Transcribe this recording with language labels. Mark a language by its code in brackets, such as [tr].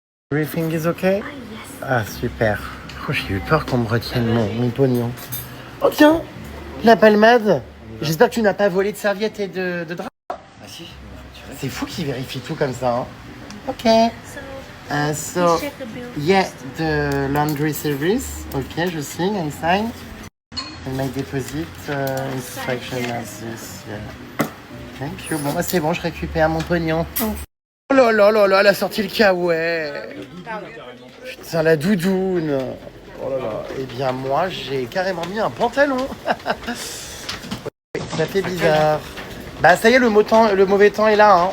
[en] Everything is okay? Ah, yes. [fr] Ah super. Oh, j'ai eu peur qu'on me retienne mon pognon. Oh tiens, la palmade. J'espère que tu n'as pas volé de serviettes et de draps. Ah si, c'est fou qu'ils vérifient tout comme ça. [en] Ok. So, check the bill. yeah, the laundry service. Ok, [fr] je signe, [en] I sign. And my deposit instruction as this. Yeah. Thank you. [fr] Bon, c'est bon, je récupère mon pognon. Oh là là là là, elle a sorti le kawaii. Putain, la doudoune. Oh là là. Eh bien, moi, j'ai carrément mis un pantalon. Ça fait bizarre. Ça y est, le mauvais temps est là.